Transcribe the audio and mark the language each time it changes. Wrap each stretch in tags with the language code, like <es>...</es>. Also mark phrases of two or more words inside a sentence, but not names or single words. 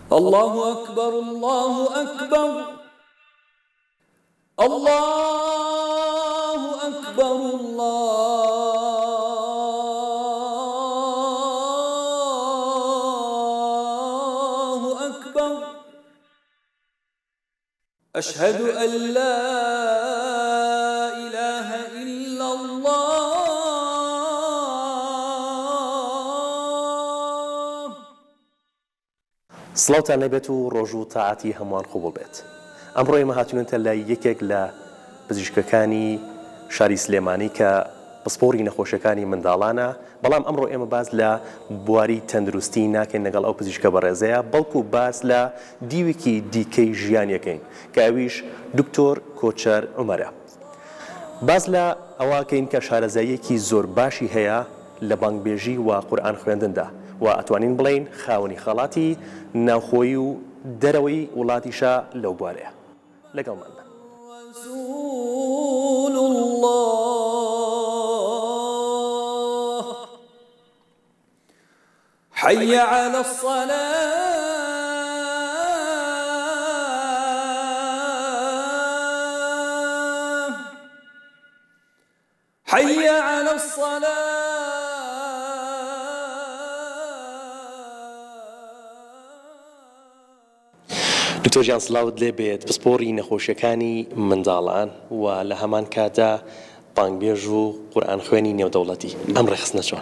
<ar>الله أكبر الله أكبر الله أكبر الله أكبر أشهد أن لا إله إلا الله.</ar> <ckb>سڵاوتان لەبێت و ڕۆژ و تاعاتی هەمووان قوبوڵ بێت. ئەمڕۆ ئێمە هاتوونەتە لای یەکێک لە پزیشکەکانی شاری سلێمانی کە پسپۆری نەخۆشیەکانی منداڵانە، بەڵام ئەمڕۆ ئێمە باز لە بواری تەندروستی ناکەین لەگەڵ ئەو پزیشکە بەڕێزەیە، بەڵکو باز لە دیوێکی دیکەی ژیانیەکەین کە ئەویش دکتۆر کۆچەر عومەرە. باز لە ئەوەکەین کە شارەزاییەکی زۆر باشی هەیە لە بانگبێژی و قورئان خوێندندا و ئەتوانین بڵێین خاوەنی خەڵاتی ناوخۆیی و دەرەوەی وڵاتیشە لەو بوارەیە. لەگەڵمان بن.</ckb> <ar>رسول الله حي على الصلاة حي على الصلاة.</ar> <ckb>دکتۆر جیان سڵاوت لێ بێت. پسپۆری نەخۆشیەکانی منداڵان و لە هەمان کاتا بانگبێژ و قورئان خوێنی نێودەوڵەتی ئەم ڕێخستنە چۆن؟</ckb>